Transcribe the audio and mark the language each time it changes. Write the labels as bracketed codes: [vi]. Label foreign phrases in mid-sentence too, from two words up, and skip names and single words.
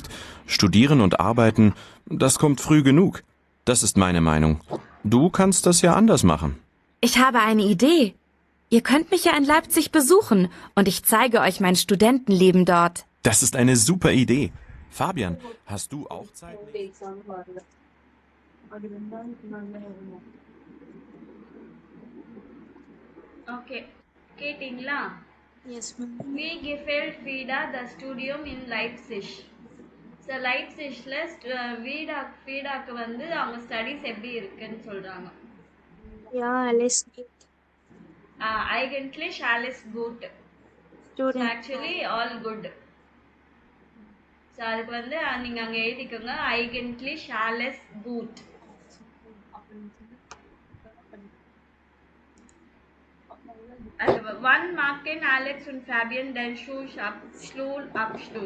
[de] Studieren und arbeiten, das kommt früh genug. Das ist meine Meinung. Du kannst das ja anders machen. Ich habe eine Idee. Ihr könnt mich ja in Leipzig besuchen und ich zeige euch mein Studentenleben dort. Das ist eine super Idee. Fabian, hast du auch Zeit? [ta] ஓகே, கேட்டிங்களா? [en] yes ma'am. [de] Wie gefällt Frida das Studium in Leipzig? [ta] ஸோ லைப்சிஷில் ஃபீடாக்கு வந்து அவங்க ஸ்டடீஸ் எப்படி இருக்குன்னு சொல்கிறாங்க. யா, [de] alles gut. Eigentlich alles gut. Student. [en] actually all good. [ta] ஸோ அதுக்கு வந்து நீங்கள் அங்கே எழுதிக்கோங்க [de] eigentlich alles gut. Also, wann machen Alex und Fabian den Schulabschluss?